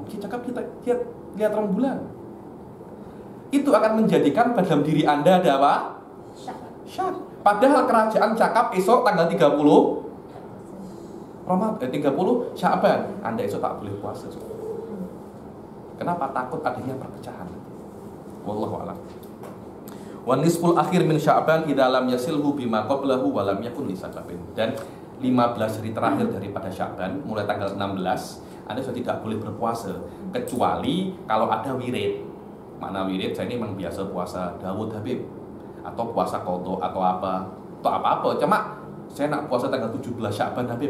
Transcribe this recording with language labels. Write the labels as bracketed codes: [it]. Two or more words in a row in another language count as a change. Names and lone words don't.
[ms] Dia cakap dia lihat rembulan. Itu akan menjadikan dalam diri Anda ada apa? Syak. Padahal kerajaan cakap esok tanggal 30 Sya'ban, Anda esok tak boleh puasa. Kenapa? Takut adanya perpecahan. [ar] والله أعلم. ونصف الآخر من شعبان إذا لم يصله بما قبله ولم يكن لسبب. [ms] Dan 15 hari terakhir daripada Sya'ban, mulai tanggal 16, Anda sudah tidak boleh berpuasa kecuali kalau ada wirid. Mana wirid? Saya ini memang biasa puasa Dawud Habib, atau puasa qadha atau apa. Cuma saya nak puasa tanggal 17 Sya'ban Habib.